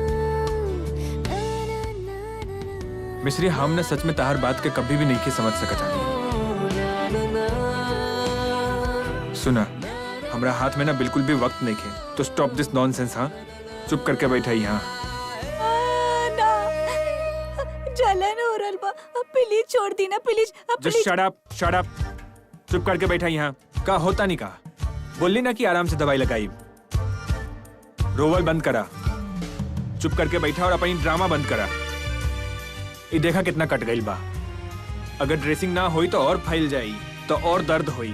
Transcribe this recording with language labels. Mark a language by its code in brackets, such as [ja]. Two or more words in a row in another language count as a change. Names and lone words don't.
[bho] मिश्री, हम ने सच में ताहर बात के कभी भी नहीं के समझ सकतानी। सुना, हमरा हाथ में ना बिल्कुल भी वक्त नहीं है, तो [en] stop this nonsense. [bho] हाँ चुप करके बैठा यहाँ। जलन हो रहा बा, प्लीज छोड़ दी ना प्लीज। [en] Just shut up, shut up. [bho] चुप करके बैठा यहाँ। का होता नहीं का? बोलली ना कि आराम से दवाई लगाई। रोवल बंद करा, चुप करके बैठा और अपनी ड्रामा बंद करा। ये देखा कितना कट गई बा। अगर ड्रेसिंग ना हुई तो और फैल जाई, तो और दर्द हुई।